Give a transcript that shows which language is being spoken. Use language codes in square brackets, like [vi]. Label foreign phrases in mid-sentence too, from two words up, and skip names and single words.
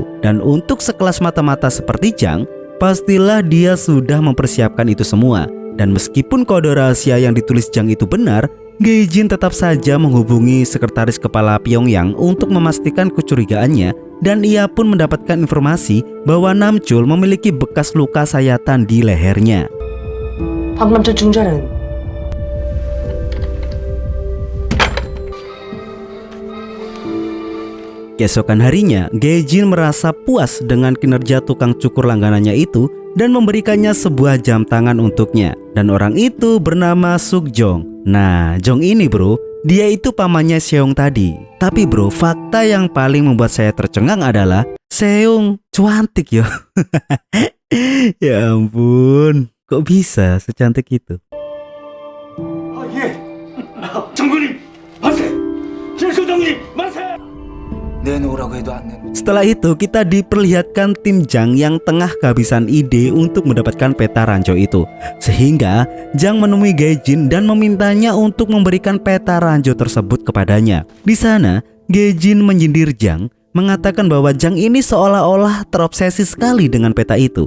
[id] Dan untuk sekelas mata-mata seperti Jang, pastilah dia sudah mempersiapkan itu semua. Dan meskipun kode rahasia yang ditulis Jang itu benar, Gaejin tetap saja menghubungi sekretaris kepala Pyongyang untuk memastikan kecurigaannya. Dan ia pun mendapatkan informasi bahwa Namchol memiliki bekas luka sayatan di lehernya. [ko] 방금 저 중자는 [id] Keesokan harinya, Gaejin merasa puas dengan kinerja tukang cukur langganannya itu dan memberikannya sebuah jam tangan untuknya. Dan orang itu bernama Sukjong. Nah, Jong ini bro, dia itu pamannya Seong tadi. Tapi bro, fakta yang paling membuat saya tercengang adalah Seong cantik yo. Ya ampun, kok bisa secantik itu? [ko] 아, 예. 장군님, 만세! 김소장님, 만세! 내놓으라고 해도 안 내놓. [id] Setelah itu kita diperlihatkan tim Jang yang tengah kehabisan ide untuk mendapatkan peta ranjau itu. Sehingga Jang menemui Gaejin dan memintanya untuk memberikan peta ranjau tersebut kepadanya. Di sana Gaejin menyindir Jang, mengatakan bahwa Jang ini seolah-olah terobsesi sekali dengan peta itu.